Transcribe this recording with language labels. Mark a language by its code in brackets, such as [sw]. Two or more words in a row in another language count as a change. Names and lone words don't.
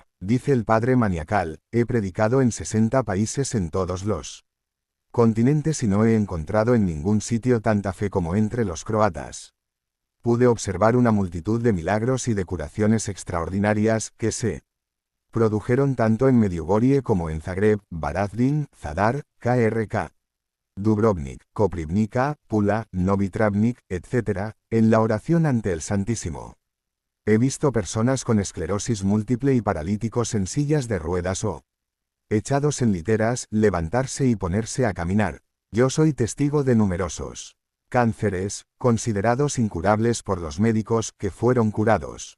[es] Dice el padre Maniacal, he predicado en 60 países en todos los continentes y no he encontrado en ningún sitio tanta fe como entre los croatas. Pude observar una multitud de milagros y de curaciones extraordinarias que se produjeron tanto en Medjugorje como en Zagreb, Varaždin, Zadar, KRK, Dubrovnik, Koprivnica, Pula, Novi Travnik, etc., en la oración ante el Santísimo. He visto personas con esclerosis múltiple y paralíticos en sillas de ruedas o echados en literas, levantarse y ponerse a caminar. Yo soy testigo de numerosos cánceres, considerados incurables por los médicos, que fueron curados.